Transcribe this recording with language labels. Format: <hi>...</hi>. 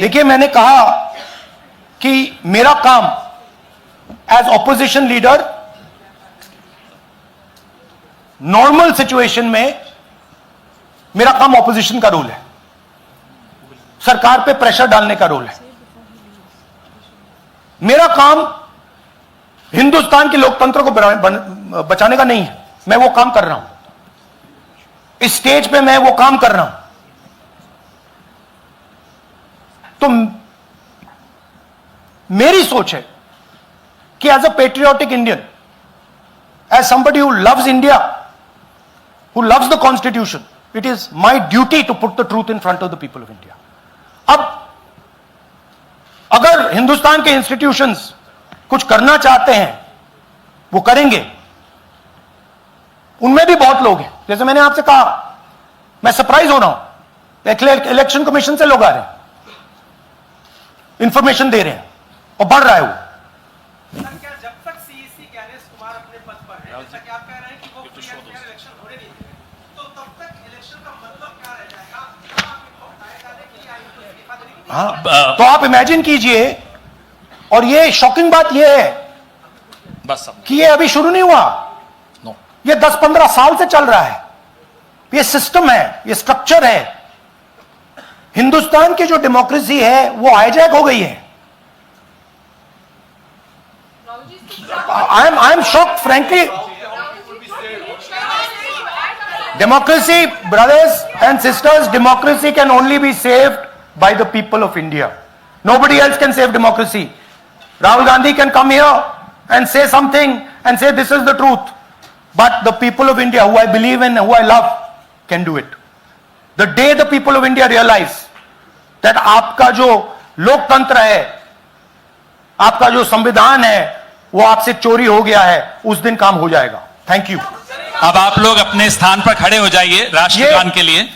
<hi>देखिए, मैंने कहा कि मेरा काम as opposition leader normal situation में मेरा काम ऑपोजिशन का रोल है, सरकार पे प्रेशर डालने का रोल है। मेरा काम हिंदुस्तान के लोकतंत्र को बचाने का नहीं है। मैं वो काम कर रहा हूं, इस स्टेज पे मैं वो काम कर रहा हूं। तो मेरी सोच है कि</hi> <en>As a patriotic Indian, as somebody who loves India, who loves the constitution, it is my duty to put the truth in front of the people of India.</en> <hi>अब अगर हिंदुस्तान के इंस्टीट्यूशंस कुछ करना चाहते हैं, वो करेंगे। उनमें भी बहुत लोग हैं, जैसे मैंने आपसे कहा, मैं सरप्राइज हो रहा हूं, इलेक्शन कमीशन से लोग आ रहे हैं, इंफॉर्मेशन दे रहे हैं, और बढ़ रहा है वो। क्या जब तक सीईसी ज्ञानेश कुमार अपने पद पर है, जैसा कि आप कह रहे हैं कि वो फ्री एंड फेयर इलेक्शन होने नहीं देंगे, तो तब तक इलेक्शन का मतलब क्या रह जाएगा? क्या आप इनको हटाए जाने के लिए आयोग को इस्तीफा देने की? हाँ, तो आप इमेजिन कीजिए, और ये शॉकिंग बात ये है बस कि ये अभी शुरू नहीं हुआ, ये 10-15 साल से चल रहा है। ये सिस्टम है, ये स्ट्रक्चर है। हिंदुस्तान की जो डेमोक्रेसी है वो हाईजैक हो गई है।</hi> <en>I am shocked frankly. Democracy, brothers and sisters, democracy can only be saved by the people of India. Nobody else can save democracy. Rahul Gandhi can come here and say something and say this is the truth. But the people of India, who I believe in, who I love, can do it. The day the people of India realize that</en> <hi>आपका जो लोकतंत्र है, आपका जो संविधान है, वो आपसे चोरी हो गया है, उस दिन काम हो जाएगा.</hi> <en>Thank you.</en> <hi>अब आप लोग अपने स्थान पर खड़े हो जाइए राष्ट्रगान के लिए.</hi>